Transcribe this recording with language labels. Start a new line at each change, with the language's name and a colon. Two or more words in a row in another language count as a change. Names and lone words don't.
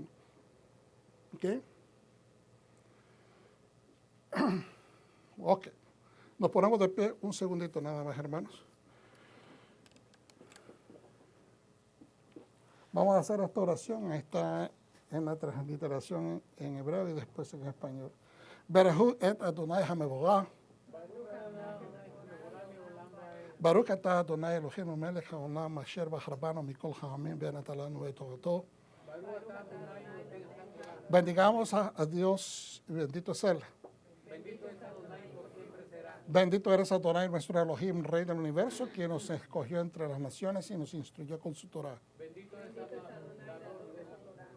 Spanish: ¿Ok? Ok. Nos ponemos de pie un segundito nada más, hermanos. Vamos a hacer esta oración. Está en la transliteración en hebreo y después en español.
Hebrew: ברכו את אדוני המבורך ברוך אתה אדוני אלוהינו מלך העולם אשר בחר בנו מכל העמים ונתן לנו את תורתו.
Spanish: Bendigamos a Dios y bendito es Él. Bendito eres Adonai, nuestro Elohim, Rey del universo, quien nos escogió entre las naciones y nos instruyó con su Torah.